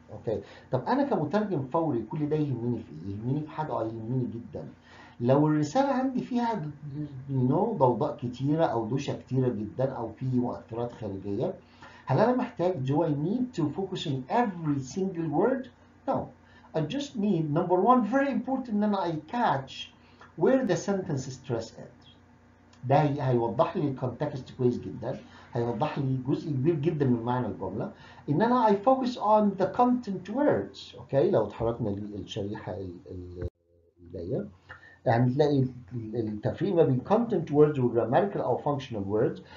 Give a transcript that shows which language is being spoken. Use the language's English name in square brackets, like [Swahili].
[Arabic] اوكي، طب انا كمترجم فوري كل ده يهمني في ايه؟ يهمني في حاجه يهمني جدا. لو الرساله عندي فيها ضوضاء كتيره او دوشه كتيره جدا او في مؤثرات خارجيه، هل انا محتاج [English] do I need to focus on every single word? No. I just need number one very important [Arabic] ان انا [English] I catch where the sentence stress is. [Arabic] ده هيوضح لي الكونتكست كويس جدا، هيوضح لي جزء كبير جدا من معنى الجمله. ان انا [English] I focus on the content words. [Arabic] اوكي، لو اتحركنا للشريحه اللي جايه يعني تلاقي التفريق ما بين content words و grammatical او functional words.